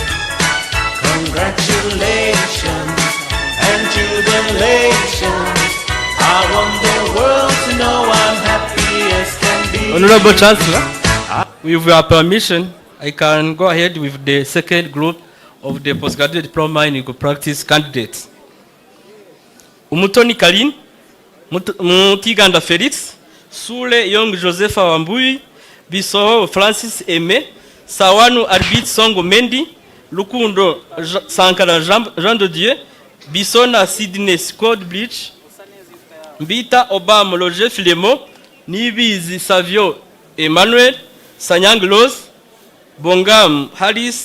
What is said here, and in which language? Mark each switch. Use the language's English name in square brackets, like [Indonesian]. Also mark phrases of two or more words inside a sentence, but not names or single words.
[English] Congratulations and jubilations. I want the world to know I'm happy as can be. Honorable Chancellor, with your permission, I can go ahead with the second group of the postgraduate diploma in legal practice candidates. Umutoni Kalin, Mutiganda Felix, Sule Young Joseph Wambui, Biso Francis Aimé, Sawanu Arbit Songo Mendi, Lukundo Sankara Jean de Dieu, Bisona Sydney Scott Bridge, Mbita Obama Loge Filemo, Nibizi Savio Emmanuel, Sanyang Los, Bongam Harris